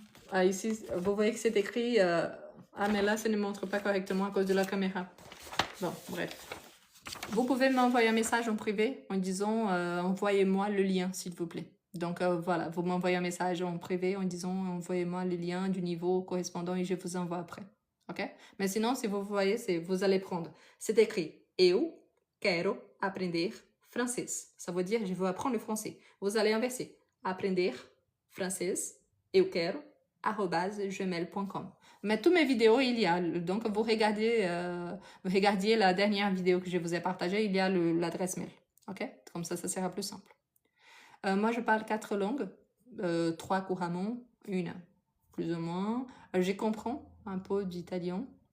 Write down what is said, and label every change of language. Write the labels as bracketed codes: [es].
[fr] Ah, ici, vous voyez que c'est écrit... ah, mais là, ça ne montre pas correctement à cause de la caméra. Bon, bref. Vous pouvez m'envoyer un message en privé en disant envoyez-moi le lien, s'il vous plaît. Donc, voilà, vous m'envoyez un message en privé en disant envoyez-moi le lien du niveau correspondant et je vous envoie après. OK? Mais sinon, si vous voyez, vous allez prendre. C'est écrit [pt] Eu quero aprender francês. [fr] Ça veut dire je veux apprendre le français. Vous allez inverser. [pt] Aprender francês, eu quero, @gmail.com. [fr] Mais toutes mes vidéos, il y a. Donc, vous regardiez la dernière vidéo que je vous ai partagée, il y a l'adresse mail. OK? Comme ça sera plus simple. Moi, je parle 4 langues. 3 couramment, une plus ou moins. Je comprends un peu d'italien.